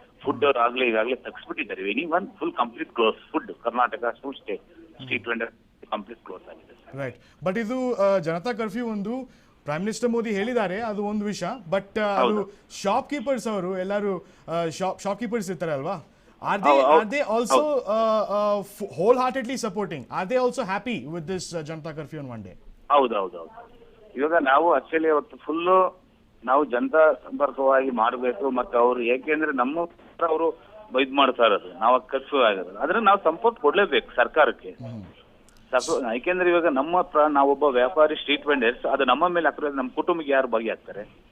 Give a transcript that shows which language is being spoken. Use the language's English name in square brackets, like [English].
[Kannada] Food ಅವ್ರು ಈಗಾಗಲೇ ತಗ್ಸ್ಬಿಟ್ಟಿದ್ದಾರೆ. Any one full complete close. Food Karnataka street vendor complete close ಆಗಿದೆ. Right. But ಇದು Janata curfew ಒಂದು ಪ್ರೈಮ್ ಮಿನಿಸ್ಟರ್ ಮೋದಿ ಹೇಳಿದ್ದಾರೆ, ಅದು ಒಂದು ವಿಷಯ. ಬಟ್ ಅದು ಶಾಪ್ ಕೀಪರ್ಸ್ ಅವರು ಎಲ್ಲರೂ ಶಾಪ್ ಕೀಪರ್ಸ್ ಇರ್ತಾರೆ ಅಲ್ವಾ? [English] Are they also wholeheartedly supporting? Are they also happy with this Janata Curfew on one day? [Kannada] ಹೌದು. ಇವಾಗ ನಾವು ಆಕ್ಚುಲಿ ಅವತ್ತು ಫುಲ್ಲು ನಾವು ಜನತಾ ಸಂಪರ್ಕವಾಗಿ ಮಾಡಬೇಕು. ಮತ್ತೆ ಅವರು ಏಕೆಂದ್ರೆ ನಮ್ಮ ಅವರು ಇದ್ ಮಾಡ್ತಾ ಇರೋದು, ನಾವು ಕರ್ಫ್ಯೂ ಆಗಿರೋದು. ಆದ್ರೆ ನಾವು ಸಪೋರ್ಟ್ ಕೊಡ್ಲೇಬೇಕು ಸರ್ಕಾರಕ್ಕೆ. ಯಾಕೆಂದ್ರೆ ಇವಾಗ ನಾವೊಬ್ಬ ವ್ಯಾಪಾರಿ ಸ್ಟ್ರೀಟ್ ವೆಂಡರ್ಸ್, ಅದು ನಮ್ಮ ಮೇಲೆ ಹಾಕಿದ್ರೆ ನಮ್ಮ ಕುಟುಂಬಕ್ಕೆ ಯಾರು ಭಾಗಿಯಾಗ್ತಾರೆ?